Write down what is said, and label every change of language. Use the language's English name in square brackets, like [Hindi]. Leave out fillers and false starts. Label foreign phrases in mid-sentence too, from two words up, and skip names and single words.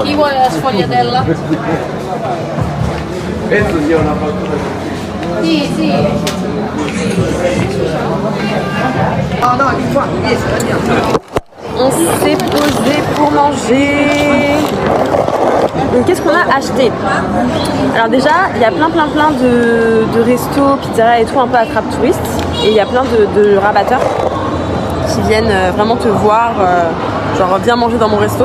[Italian] Chi vuole la sfogliatella? Penso sia una fattura. Sì, sì. No, no, infatti, andiamo. [French] On s'est posé pour manger. Donc qu'est-ce qu'on a acheté? Alors déjà, il y a plein de restos, pizzerias et tout un peu attrape touristes. Et il y a plein de rabatteurs qui viennent vraiment te voir, genre viens manger dans mon resto.